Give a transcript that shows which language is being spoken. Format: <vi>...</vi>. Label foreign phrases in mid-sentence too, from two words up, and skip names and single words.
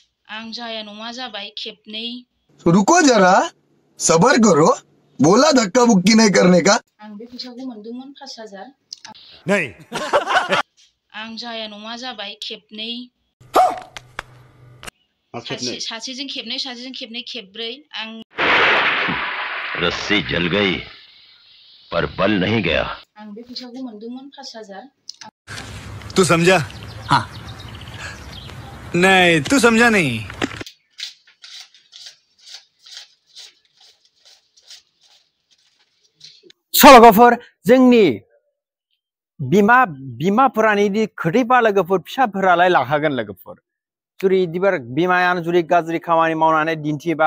<brx>आं जाया नङा जाबाय खेबनै।</brx> <hi>रुको जरा सबर करो बोला धक्का बुक्की नहीं करने का।</hi> <brx>आं बे फैसाखौ मोनदोंमोन 5,000।</brx> <hi>नहीं</hi> <brx>आं जाया नङा जाबाय खेबनै। सासेजों खेबनै सासेजों खेबनै खेबब्रै आं</brx> <hi>रस्सी जल गई पर बल नहीं गया।</hi> <brx>आं बे फैसाखौ मोनदोंमोन 5,000।</brx> <hi>तू समझा? हाँ नहीं तू समझा नहीं।</hi> <brx>सल'फोर जोंनि बिमाफोरानि खोथैबा लोगोफोर फिसाफोरालाय लाखागोन लोगोफोर जुदि दिबार बिमायानो जुदि गाज्रि खामानि मावनानै दिन्थिबा</brx>